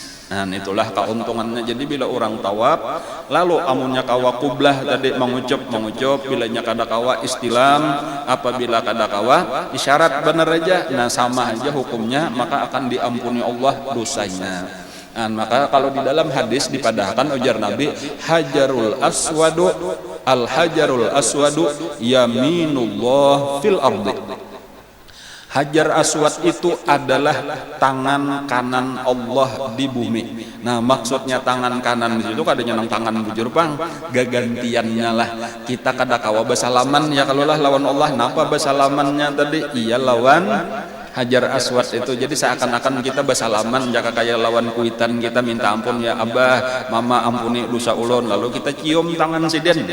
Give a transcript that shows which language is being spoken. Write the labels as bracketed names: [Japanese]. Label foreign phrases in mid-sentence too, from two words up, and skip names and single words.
[Banjar] Nah, itulah keuntungannya. Jadi bila orang tawaf, lalu amunnya kawa kublah tadi mengucup, bilanya kada kawa istilam, apabila kada kawa isyarat benar aja, nah sama aja hukumnya, maka akan diampuni Allah dosanya. Nah, maka kalau di dalam hadis dipadahkan ujar Nabi, [Arabic] الحجر الأسود الحجر الأسود يمين الله في الأرض. [Indonesian] Hajar aswad itu adalah tangan kanan Allah di bumi. [Banjar] Nah, maksudnya tangan kanan di situ kadanya nang tangan bujur pang, gagantiannya lah. Kita kada kawa basalaman ya kalau lah lawan Allah. Napa basalamannya tadi? Iya lawan hajar aswad itu. Jadi seakan-akan kita basalaman jaka kayak lawan kuitan, kita minta ampun ya abah mama ampuni dosa ulun, lalu kita cium tangan siden.